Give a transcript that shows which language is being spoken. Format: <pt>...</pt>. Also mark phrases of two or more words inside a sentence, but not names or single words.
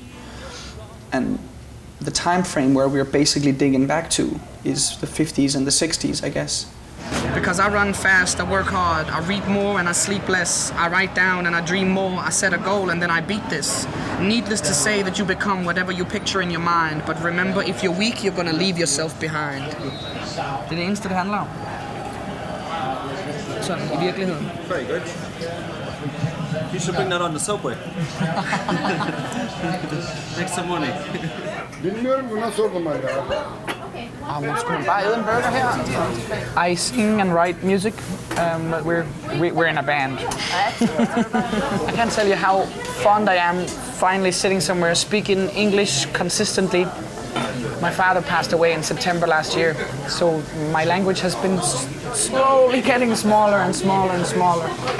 <en>And the time frame where we're basically digging back to is the 50s and the 60s, I guess. Because I run fast, I work hard, I read more and I sleep less. I write down and I dream more. I set a goal and then I beat this. Needless to say that you become whatever you picture in your mind. But remember, if you're weak, you're gonna leave yourself behind.</en> <da>Det er det eneste, det handler om. Sådan i virkeligheden.</da> <en>Very good. You should bring that on the subway. Make some money.</en> <da>Skulle man bare æde en burger her?</da> <en>I sing and write music. But we're in a band. I can't tell you how fond I am finally sitting somewhere speaking English consistently. My father passed away in September last year, so my language has been slowly getting smaller and smaller and smaller.</en>